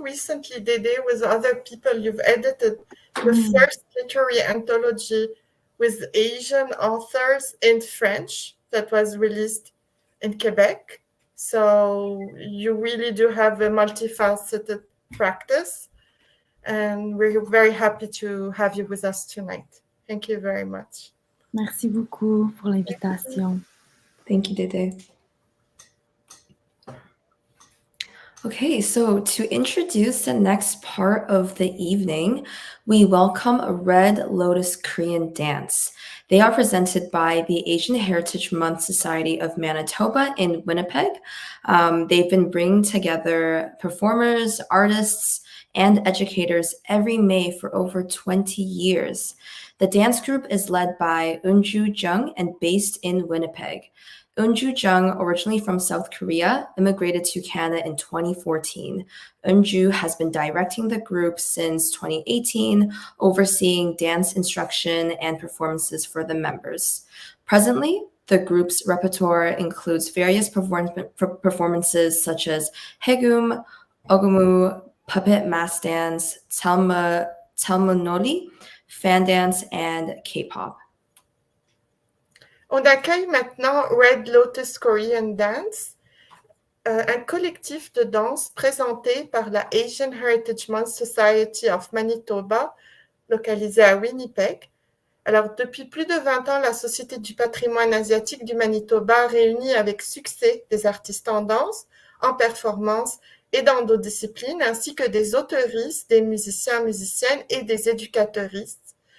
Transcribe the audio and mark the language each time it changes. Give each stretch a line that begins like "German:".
English: Recently, Dédé, with other people, you've edited the first literary anthology with Asian authors in French that was released in Quebec. So you really do have a multifaceted practice, and we're very happy to have you with us tonight. Thank you very much.
French: Merci beaucoup pour l'invitation.
English: Thank you, Dédé. Okay, so to introduce the next part of the evening, we welcome a Red Lotus Korean dance. They are presented by the Asian Heritage Month Society of Manitoba in Winnipeg. They've been bringing together performers, artists, and educators every May for over 20 years. The dance group is led by Eunju Jung and based in Winnipeg. Eunju Jung, originally from South Korea, immigrated to Canada in 2014. Eunju has been directing the group since 2018, overseeing dance instruction and performances for the members. Presently, the group's repertoire includes various performances such as Haegeum, Ogomu, puppet mass dance, Talmunoli, fan dance, and K-pop.
French: On accueille maintenant Red Lotus Korean Dance, un collectif de danse présenté par la Asian Heritage Month Society of Manitoba, localisée à Winnipeg. Alors, depuis plus de 20 ans, la Société du patrimoine asiatique du Manitoba réunit avec succès des artistes en danse, en performance et dans d'autres disciplines, ainsi que des auteuristes, des musiciens, musiciennes et des éducateuristes.